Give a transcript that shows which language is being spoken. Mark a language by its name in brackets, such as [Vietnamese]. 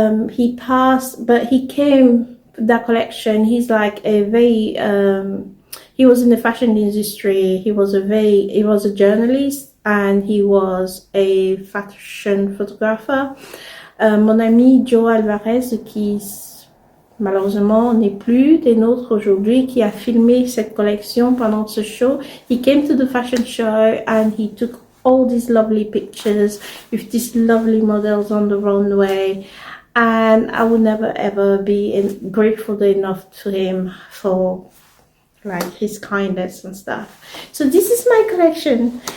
[English] He passed, but he came that collection. He's like a very he was in the fashion industry. He was a journalist, and he was a fashion photographer. [French] Mon ami Joe Alvarez, qui malheureusement n'est plus des nôtres aujourd'hui, qui a filmé cette collection pendant ce show. [English] He came to the fashion show, and he took all these lovely pictures with these lovely models on the runway. And I will never ever be grateful enough to him for like his kindness and stuff. So this is my collection.